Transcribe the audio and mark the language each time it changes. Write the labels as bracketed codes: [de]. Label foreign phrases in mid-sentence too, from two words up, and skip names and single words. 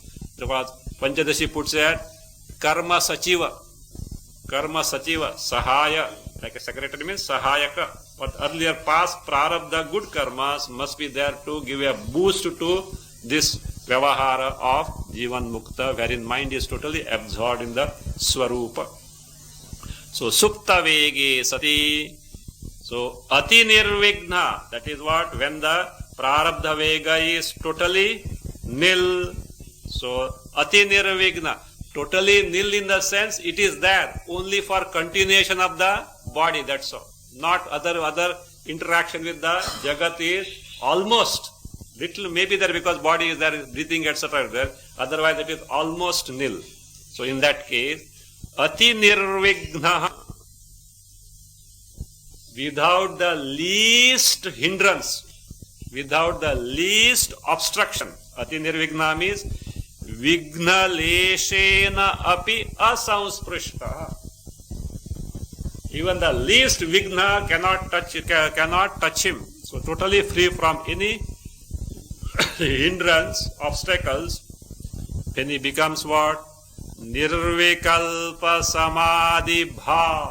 [en] Because Panchadashi puts it, [sa] कर्म सचिव सहाय, [en] like a secretary means sahayaka. But earlier past prarabdha good karmas must be there to give a boost to this vyavahara of [sa] जीवन् मुक्त, [en] wherein mind is totally absorbed in the Swarupa. [sa] So सुप्त वेगे सति. So अति निर्विघ्न, [en] that is what? When the [sa] प्रारब्ध वेग [en] is totally nil. [sa] So अति निर्विघ्न, [en] totally nil in the sense it is there only for continuation of the body, that's all. Not other interaction with the Jagat is almost little, maybe there because body is there, breathing, etc. is there. Otherwise it is almost nil. So in that case, [sa] अति निर्विघ्न, [en] without the least hindrance, without the least obstruction. [sa] अति निर्विघ्न means विघ्न लेशेन अपि असंस्पृष्ट. [en] Even the least vigna cannot touch him. So totally free from any hindrance, obstacles. Then he becomes what? [sa] निर्विकल्प समाधि भा.